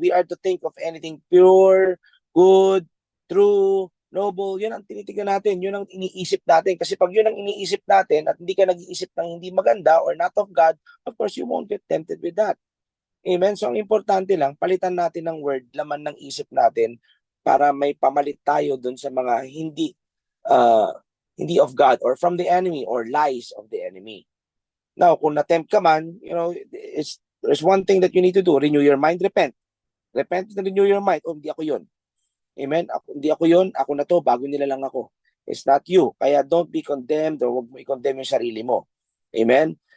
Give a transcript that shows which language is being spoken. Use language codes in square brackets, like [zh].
[en] We are to think of anything pure, good, true, noble. [tl] Yun ang tinitignan natin. Yun ang iniisip natin. Kasi pag yun ang iniisip natin at hindi ka nag-iisip ng hindi maganda [en] or not of God, [tl] of course, [en] you won't get tempted with that. [tl] Amen? So ang importante lang, palitan natin ng word, laman ng isip natin para may pamalit tayo dun sa mga hindi of God or from the enemy [en] or lies of the enemy. Now, [tl] kung na-tempt ka man, [en] there's one thing that you need to do. Renew your mind, repent. Repent and renew your mind. [tl] Hindi ako yun. Amen? Hindi ako yun. Ako na to. Bago nila lang ako. [en] It's not you. [tl] Kaya [en] don't be condemned [tl] or huwag mo i-condemn yung sarili mo. Amen?